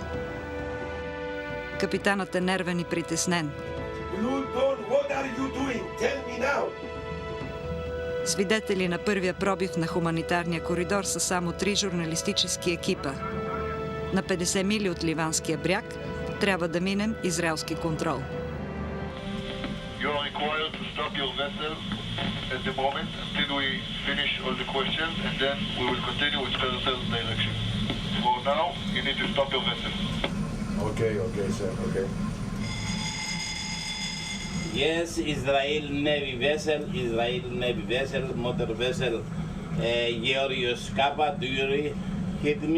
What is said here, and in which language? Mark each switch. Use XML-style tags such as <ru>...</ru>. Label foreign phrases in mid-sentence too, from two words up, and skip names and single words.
<bg>Капитанът е нервен и притеснен. Свидетели на първия пробив на хуманитарния коридор са само 3 журналистически екипа. На 50 мили от ливанския бряг трябва да минем израелски контрол.</bg> <en>You are required to stop your vessel at the moment until we finish all the questions, and then we will continue with further direction. For now, you need to stop your vessel. Okay, sir, okay. Yes, Israel Navy vessel, motor vessel, Georgios Kappa, do you hit me?</en>